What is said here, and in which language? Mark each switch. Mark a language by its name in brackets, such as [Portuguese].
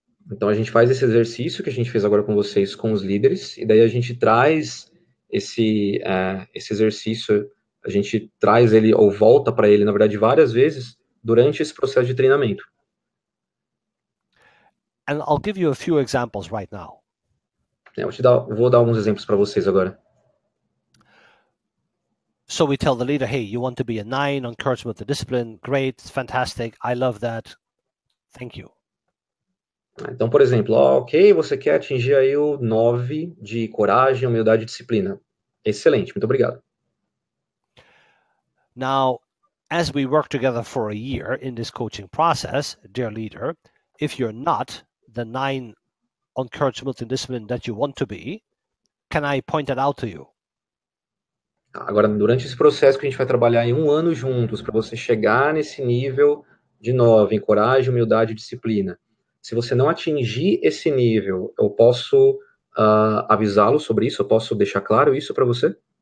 [Portuguese] Então a gente faz esse exercício que a gente fez agora com vocês, com os líderes, e daí a gente traz esse exercício, a gente traz ele ou volta para ele, na verdade, várias vezes durante esse processo de treinamento. [English] And I'll give you a few examples right now. [Portuguese] Vou dar alguns exemplos para vocês agora. [English] So we tell the leader, hey, you want to be a 9 on courage with the discipline. Great, fantastic. I love that. Thank you. [Portuguese] Então, por exemplo, ok, você quer atingir aí o 9 de coragem, humildade e disciplina. Excelente, muito obrigado. [English] Now, as we work together for a year in this coaching process, dear leader, if you're not the 9 on courage, humility, and discipline that you want to be, can I point it out to you? [Portuguese] Agora, durante esse processo que a gente vai trabalhar em um ano juntos, para você chegar nesse nível de 9, em coragem, humildade e disciplina. Se você não atingir esse nível, eu posso avisá-lo sobre isso? Eu posso deixar claro isso para você?